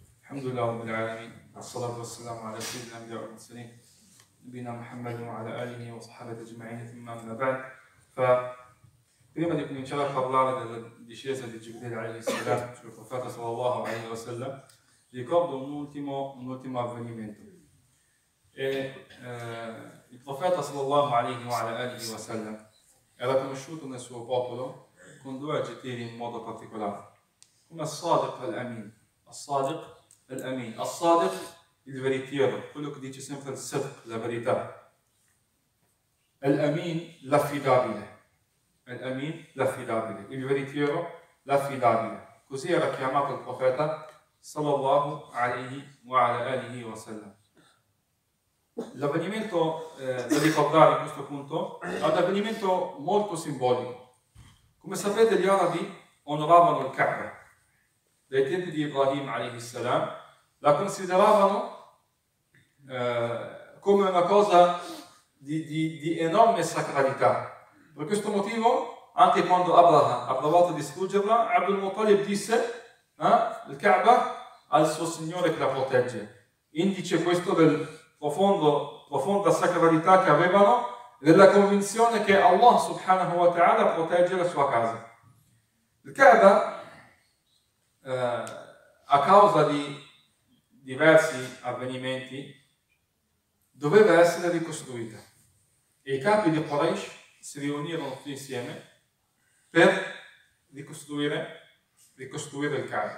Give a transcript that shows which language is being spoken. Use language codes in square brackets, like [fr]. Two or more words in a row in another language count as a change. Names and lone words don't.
[ar] الحمد لله رب العالمين، والصلاة والسلام على سيدنا أنبياء والمرسلين، نبينا محمد وعلى آله وصحبه أجمعين، ثم أما بعد. [it] Prima di cominciare a parlare della discesa di Gibril [ar] عليه السلام [it] sul profeta [ar] صلى الله عليه وسلم, [it] ricordo un ultimo avvenimento. Il profeta [ar] صلى الله عليه وسلم [it] era conosciuto nel suo popolo con due aggettivi in modo particolare, come [ar] الصادق الأمين. الصادق الأمين. [it] As-sadiq, il veritiero, quello che dice sempre il sidq, la verità. Al-amin, l'affidabile. Al-amin, l'affidabile. Il veritiero, l'affidabile. Così era chiamato il profeta [ar] صلى الله عليه وسلم. [it] L'avvenimento da ricordare in questo punto è un avvenimento molto simbolico. Come sapete, gli arabi onoravano il Kaaba. Dai tempi di Ibrahim [ar] عليه السلام [it] la consideravano come una cosa di enorme sacralità. Per questo motivo, anche quando Abraham ha provato a distruggerla, Abdul Muttalib disse il Kaaba al suo Signore che la protegge. Indice questo del profonda sacralità che avevano, della convinzione che [ar] الله سبحانه وتعالى [it] protegge la sua casa. Il Kaaba, a causa di diversi avvenimenti, doveva essere ricostruita. E i capi di Quraysh si riunirono tutti insieme per ricostruire il Kaaba.